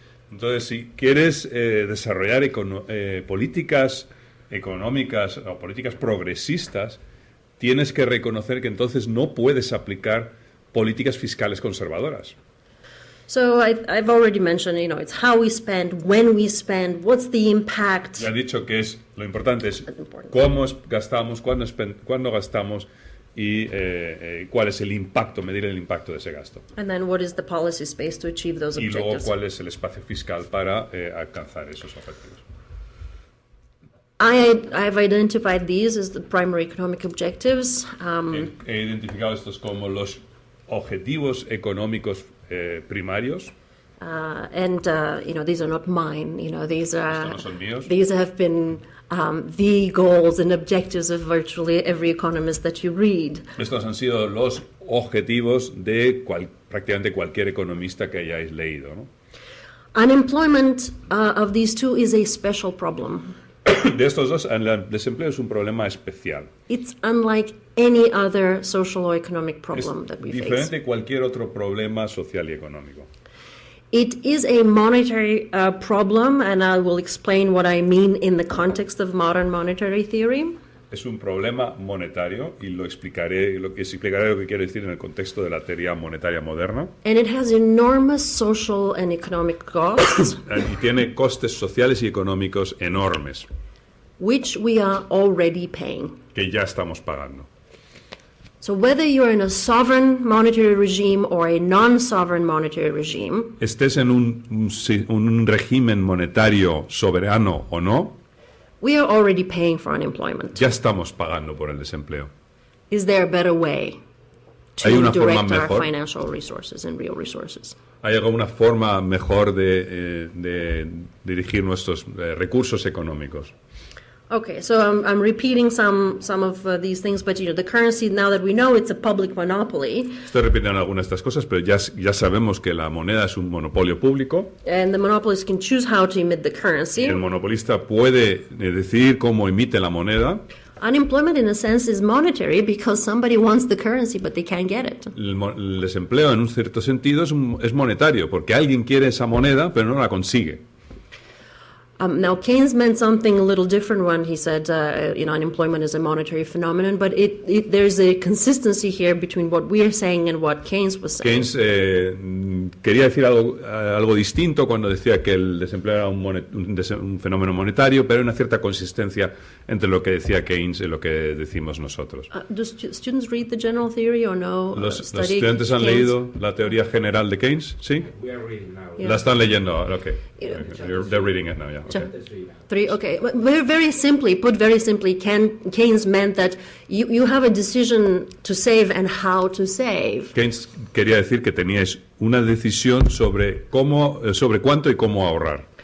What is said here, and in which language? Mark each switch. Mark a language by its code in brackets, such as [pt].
[es] Entonces, si quieres desarrollar políticas económicas o políticas progresistas, tienes que reconocer que entonces no puedes aplicar políticas fiscales conservadoras. [en] So I've already mentioned, it's how we spend, when we spend, what's the impact. [es] Ya he dicho que lo importante es cómo gastamos, cuándo gastamos y cuál es el impacto, medir el impacto de ese gasto. [en] And then what is the policy space to achieve those [es] Y luego [en] objectives. [es] cuál es el espacio fiscal para alcanzar esos objetivos. [en] I've identified these as the primary economic objectives. [es] He identificado estos como los objetivos económicos primarios. [en] These are not mine. These [es] Estos no son míos. [en] these have been the goals and objectives of virtually every economist that you read. [es] Estos han sido los objetivos de prácticamente cualquier economista que hayáis leído, ¿no? [en] Unemployment of these two is a special problem. [es] De estos dos, el desempleo es un problema especial. [en] It's unlike any other social or economic [es] Es [en] problem that we face. [es] diferente de cualquier otro problema social y económico. [en] It is a monetary problem, and I will explain what I mean in the context of modern monetary theory. [es] Es un problema monetario y explicaré lo que quiero decir en el contexto de la teoría monetaria moderna. [en] And it has enormous social and economic costs, [es] Y tiene costes sociales y económicos enormes [en] which we are already paying. [es] que ya estamos pagando. [en] So whether you're in a sovereign monetary regime or a non-sovereign monetary regime, [es] Estés en un régimen monetario soberano o no, [en] we are already paying for unemployment. [es] ya estamos pagando por el desempleo. [en] Is there a better way [es] ¿Hay [en] to [es] una forma [en] direct our [es] mejor? [en] financial resources and real resources? [es] ¿Hay alguna forma mejor de dirigir nuestros recursos económicos? [en] Okay, so I'm repeating some of these things, but the currency, now that we know it's a public monopoly, [es] Estoy repitiendo algunas de estas cosas, pero ya sabemos que la moneda es un monopolio público. [en] and the monopolist can choose how to emit the currency. [es] El monopolista puede decidir cómo emite la moneda. [en] Unemployment, in a sense, is monetary because somebody wants the currency, but they can't get it. [es] El desempleo, en un cierto sentido, es monetario, porque alguien quiere esa moneda, pero no la consigue. [en] Now, Keynes meant something a little different when he said, unemployment is a monetary phenomenon, but there's a consistency here between what we are saying and what Keynes was saying. [es] Keynes quería decir algo distinto cuando decía que el desempleo era un fenómeno monetario, pero hay una cierta consistencia entre lo que decía Keynes y lo que decimos nosotros. [en] Do students read the general theory or no? [es] ¿Los [en] Study [es] estudiantes han [en] Keynes? [es] leído la teoría general de Keynes? ¿Sí? [en] Yeah. [es] La están leyendo ahora, ok. [en] They're reading it now, yeah. Okay. Three, okay. But very simply, Keynes meant that you have a decision to save and how to save. [es] Keynes quería decir que teníais una decisión sobre cuánto y cómo ahorrar.